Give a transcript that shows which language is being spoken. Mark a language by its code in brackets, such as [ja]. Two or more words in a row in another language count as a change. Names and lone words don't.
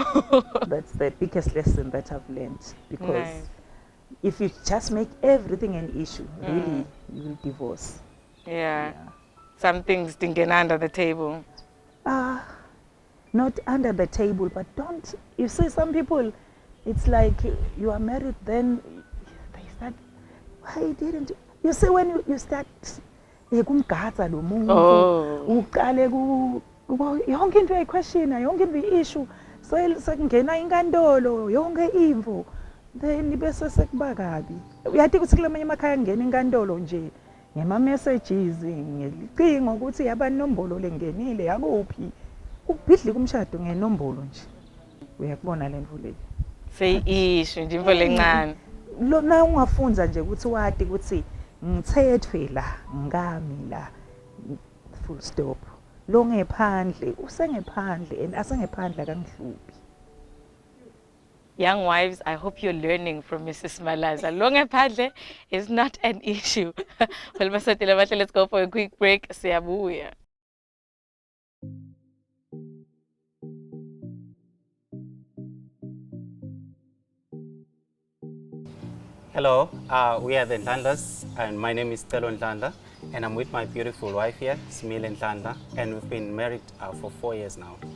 [en] That's the biggest lesson that I've learned. Because if you just make everything an issue, really, you will divorce. Yeah. Some things thinking under the table. Not under the table, but don't. You see, some people, it's like you are married, then they start. [ss] Why didn't you see when you start kumgada lo muntu uqale yonke into equestiona yonke into issue so sekungena inkantolo yonke imvo then bese sekuba kabi uyathi ukuthi kulamanye emakhaya ngena inkantolo nje ngema messages ngelicingo ukuthi yaba nombolo lengenile yakuphi ubhidli kumshado ngenombolo nje uyakubona le mvu le seyisho nje imvo lencane lona ungafunza nje ukuthi wathi ukuthi ngithethwe la ngami la [en] full stop [ss] lo ngephandle usengephandle and asengephandle akangihluphi. [en] Young wives, I hope you're learning from Mrs Malazar. [ss] Lo ngephandle [en] is not an issue. Well, let's go for a quick break. [ss] Siyabuya. [en] Hello, we are the Ndlandlas, and my name is Stelo Ndlandla, and I'm with my beautiful wife here, Smile Ndlandla, and we've been married for 4 years now.